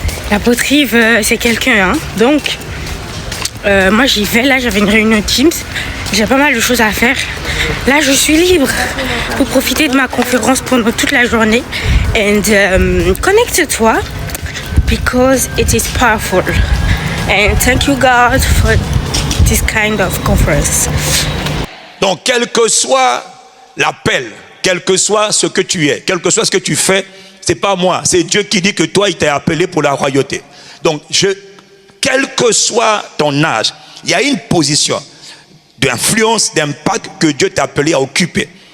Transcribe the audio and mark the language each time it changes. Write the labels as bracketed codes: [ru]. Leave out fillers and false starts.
[fr] L'apôtre Yves c'est quelqu'un hein. Donc moi j'y vais, là j'avais une réunion Teams, j'ai pas mal de choses à faire. Là je suis libre pour profiter de ma conférence pendant toute la journée. [en] And [fr] connecte-toi [en] because it is powerful. And thank you God for this kind of conference. [fr] Donc quel que soit l'appel, quel que soit ce que tu es, quel que soit ce que tu fais, c'est pas moi, c'est Dieu qui dit que toi il t'a appelé pour la royauté. Donc quel que soit ton âge, il y a une position d'influence, d'impact que Dieu t'a appelé à occuper.